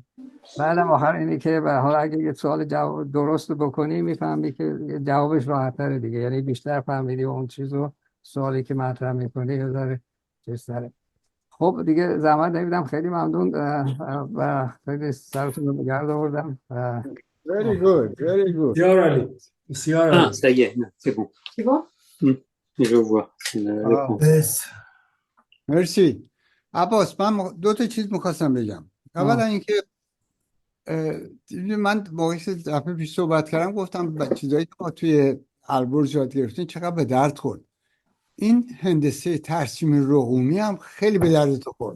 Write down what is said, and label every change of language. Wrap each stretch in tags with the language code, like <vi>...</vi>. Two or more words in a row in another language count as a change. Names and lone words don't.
<fa>بعدم آخر اینه که به حال اگه یه سوال جواب درست بکنی میفهمی که جوابش راحت‌تره دیگه، یعنی بیشتر فهمیدی اون چیزو، سوالی که مطرح میکنی یه ذره چیزتره. خب دیگه زحمت نمیدم، خیلی ممنون و خیلی سرتون رو بگرد آوردم.</fa> <en>Very good, very good.</en> <fa>بسیار عالی، بسیار عالی.</fa> <fr>ça y est, c'est bon. C'est bon? Je vois.</fr> <fa>بس مرسی. عباس، من دو تا چیز میخواستم بگم. اولا اینکه من موقعی که دفعه پیش صحبت کردم گفتم چیزایی که ما توی البرز یاد گرفتیم چقدر به درد خورد. این هندسه ترسیم رقومی هم خیلی به درد تو خورد.</fa>